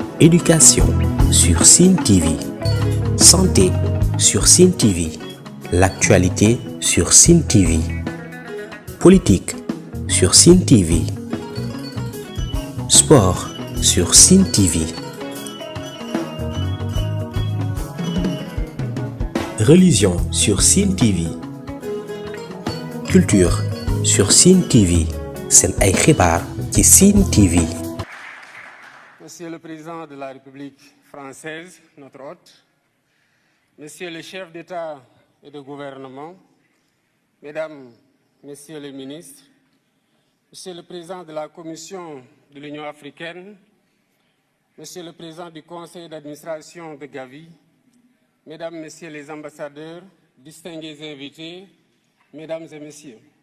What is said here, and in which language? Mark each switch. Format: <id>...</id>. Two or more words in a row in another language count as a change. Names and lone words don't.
<fr>Éducation sur Sen TV. Santé sur Sen TV. L'actualité sur Sen TV. Politique sur Sen TV. Sport sur Sen TV. Religion sur Sen TV. Culture sur Sen TV.</fr> <wo>Sen ay xibaar ci Sen TV.</wo> <fr>Monsieur le Président de la République française, notre hôte, Monsieur le chef d'État et de gouvernement, Mesdames, Messieurs les ministres, Monsieur le Président de la Commission de l'Union africaine, Monsieur le Président du Conseil d'administration de Gavi, Mesdames, Messieurs les ambassadeurs, distingués invités, Mesdames et Messieurs.</fr>